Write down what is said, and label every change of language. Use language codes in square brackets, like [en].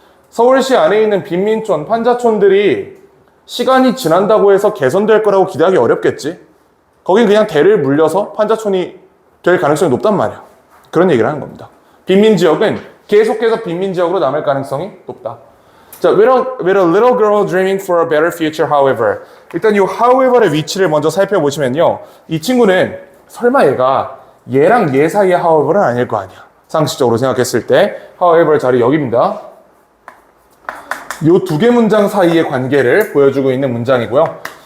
[ko] 서울시 안에 있는 빈민촌, 판자촌들이 시간이 지난다고 해서 개선될 거라고 기대하기 어렵겠지. 거긴 그냥 대를 물려서 판자촌이 될 가능성이 높단 말이야. 그런 얘기를 하는 겁니다. 빈민지역은 계속해서 빈민지역으로 남을 가능성이 높다. [en] 자, with a little girl dreaming for a better future, however. [ko] 일단 이 however의 위치를 먼저 살펴보시면요. 이 친구는 설마 얘랑 얘 사이의 however는 아닐 거 아니야. 상식적으로 생각했을 때 however 자리 여기입니다. 요 두 개 문장 사이의 관계를 보여주고 있는 문장이고요.